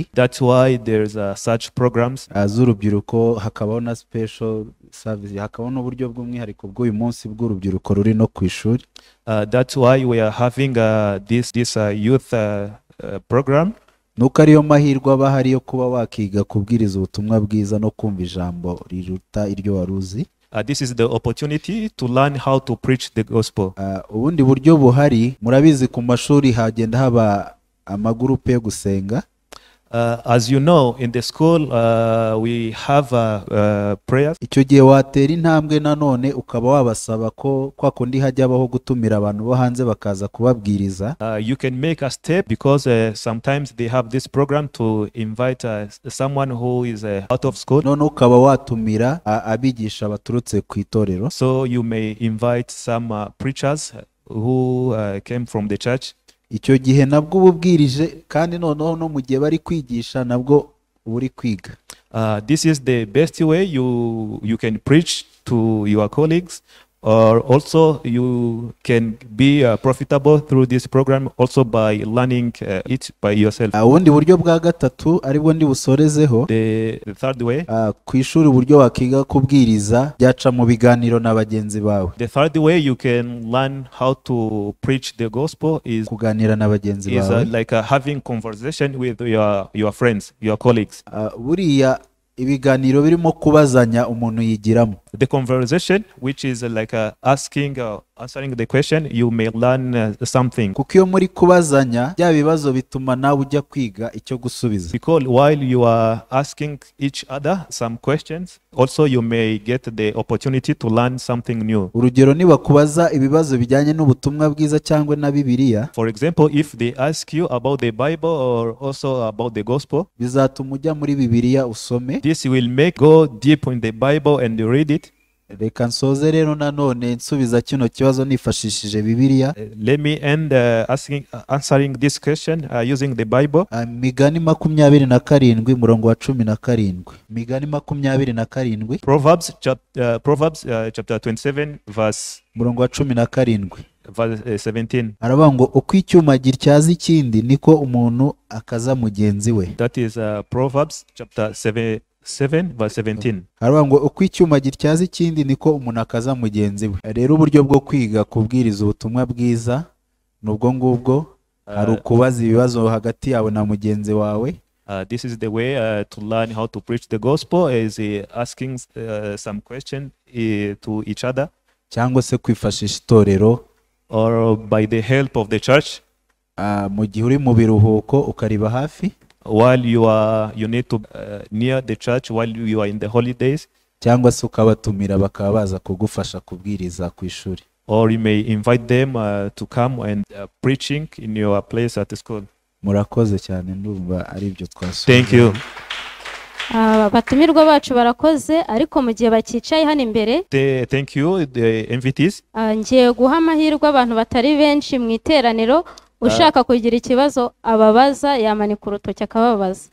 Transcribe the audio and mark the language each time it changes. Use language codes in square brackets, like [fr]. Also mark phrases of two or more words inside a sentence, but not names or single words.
[en] That's why there's such programs. [rw] Z'urubyiruko hakabaho na [en] special service, [rw] hakabaho n'uburyo bw'umwihariko bw'uyu munsi bw'urubyiruko ruri no ku ishuri. [en] That's why we are having this youth program. [rw] Nuko ariyo mahirwe aba hari yo kuba wakiga kubwiriza ubutumwa bwiza no kumva ijambo riruta iryo waruzi. [en] This is the opportunity to learn how to preach the gospel. [rw] Ubundi buryo buhari, murabizi ku mashuri hagenda haba amagurupe yo gusenga. [en] As you know, in the school we have prayers. [rw] Icyo gihe watera intambwe nanone ukaba wabasaba ko kwa kundi hajya abaho gutumira abantu bo hanze bakaza kubabwiriza. [en] You can make a step because sometimes they have this program to invite someone who is out of school. [rw] None ukaba watumira abigisha baturutse ku itorero. [en] So you may invite some preachers who came from the church. [rw] Icyo gihe nabwo ububwirije kandi noneho no mu gihe bari kwigisha nabwo uri kwiga. [en] This is the best way you can preach to your colleagues, or also you can be profitable through this program also by learning it by yourself. [rw] Ubundi buryo bwa gatatu aribwo ndi busorezeho. [en] The third way, [rw] ku ishuri uburyo wakiga kubwiriza byaca mu biganiro na bagenzi bawe. [en] The third way you can learn how to preach the gospel is [rw] kuganira na bagenzi bawe. [en] Like having conversation with your friends, your colleagues. [rw] Buriya ibiganiro birimo kubazanya umuntu yigiramo. [en] The conversation which is like answering the question, you may learn something. [rw] Kuko iyo muri kubazanya bya bibazo bituma nawe ujya kwiga icyo gusubiza. [en] Because while you are asking each other some questions, also you may get the opportunity to learn something new. [rw] Urugero niba kubaza ibibazo bijyanye n'ubutumwa bwiza cyangwa na Bibiliya. [en] For example, if they ask you about the Bible or also about the gospel, [rw] bizatuma ujya muri Bibiliya usome. [en] This will make go deep in the Bible and read it. [rw] Reka nsoze rero nanone nsubiza kino kibazo nifashishije Bibiliya. [en] Let me end answering this question using the Bible. [rw] Migani 27 murongo wa 17. Migani 27. [en] Proverbs chapter 27 verse [rw] murongo wa 17. [en] Verse 17. [rw] Aravuga ngo uko icyuma gityaza ikindi niko umuntu akaza mugenzi we. [en] That is Proverbs chapter 7 verse 17. [rw] Aravuga ngo uko icyuma gityaza ikindi niko umuntu akaza mugenzi we. Rero uburyo bwo kwiga kubwiriza ubutumwa bwiza nubwo ngubwo hari ukubaza ibibazo hagati yawe na mugenzi wawe. [en] This is the way to learn how to preach the gospel is asking some question to each other, [rw] cyangwa se kwifashisha itorero, [en] or by the help of the church. [rw] Mu gihe uri mu biruhuko ukariba hafi, [en] while you need to near the church while you are in the holidays, [rw] cyangwa se ukabatumira bakaba baza kugufasha kubwiriza ku ishuri, [en] or you may invite them to come and preaching in your place at the school. [rw] Murakoze cyane, ndumva ari byo twasubira. [en] Thank you. [rw] Batumirwa bacu barakoze, ariko mu gihe bakicaye hano imbere, [en] Thank you the invitees. [rw] Ngiye guha amahirwe abantu batari benshi mu iteraniro ushaka kugira ikibazo ababaza yamanika urutoki akababaza.